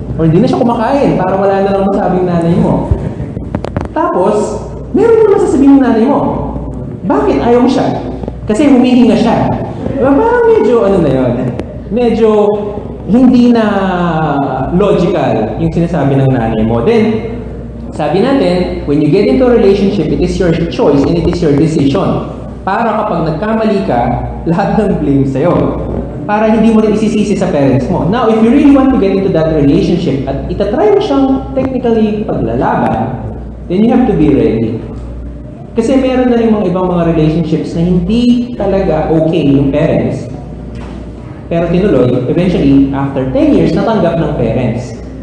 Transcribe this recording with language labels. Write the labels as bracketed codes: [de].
[tl] Or hindi na siya kumakain para wala na lang masabing nanay mo. Tapos, meron naman sasabihin ng nanay mo. Bakit ayaw mo siya? Kasi humihinga siya. Diba? Parang medyo ano na yun. Medyo hindi na logical yung sinasabi ng nanay mo. [en] Then, sabi natin, when you get into a relationship, it is your choice and it is your decision. [tl] Para kapag nagkamali ka, lahat ng blame sa'yo. Para hindi mo rin isisisi sa parents mo. [en] Now, if you really want to get into that relationship [tl] at itatry mo siyang technically paglalaban, [en] then you have to be ready. [tl] Kasi meron na rin mga ibang mga relationships na hindi talaga okay yung parents. Pero tinuloy, eventually, after 10 years, natanggap ng parents.